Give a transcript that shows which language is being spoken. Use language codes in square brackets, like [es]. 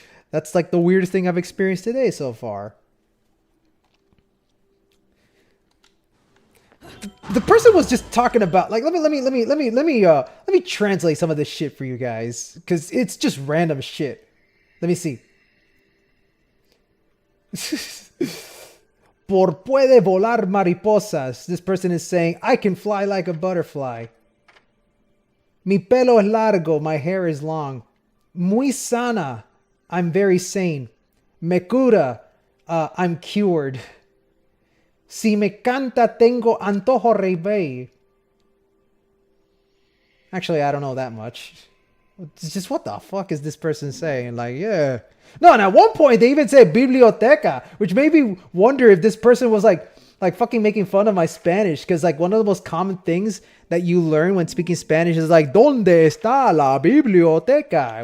[en] That's like the weirdest thing I've experienced today so far. The person was just talking about like let me translate some of this shit for you guys because it's just random shit. Let me see. [es] Por puede volar mariposas. [en] This person is saying, I can fly like a butterfly. [es] Mi pelo es largo. [en] My hair is long. [es] Muy sana. [en] I'm very sane. [es] Me cura. [en] I'm cured. [es] Si me canta, tengo antojo rey. [en] Actually, I don't know that much. It's just what the fuck is this person saying? Like, yeah. No, and at one point they even said biblioteca, which made me wonder if this person was like fucking making fun of my Spanish. Because like one of the most common things that you learn when speaking Spanish is like, [es] ¿Dónde está la biblioteca?